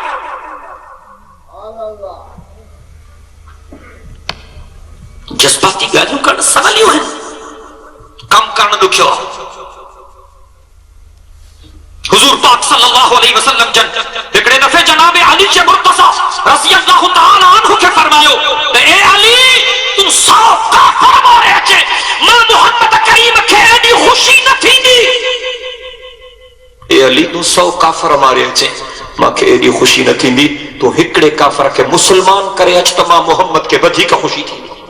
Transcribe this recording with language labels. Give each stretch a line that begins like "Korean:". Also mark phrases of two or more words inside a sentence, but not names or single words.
Sindhi: जज़्बाती ॻाल्हियूं करणु सवलियूं आहिनि, कमु करणु ॾुखियो आहे। हुज़ूर पाक
Arabic: صلى الله عليه وسلم
Sindhi: जन हिकिड़े दफ़े जनाब अली जे मुर्तज़ा
Arabic: رضي الله تعالى عنه
Sindhi: खे फरमायो त ए अली, तूं 100 काफ़िर मारे अचे, मां मोहम्मद करीम खे एॾी ख़ुशी न थींदी। ए अली, तूं 100 काफ़िर मारे अचे, मूंखे एॾी ख़ुशी न थींदी। तूं हिकिड़े काफ़िर खे मुस्लमान करे अच त मां मोहम्मद खे वधीक ख़ुशी थींदी।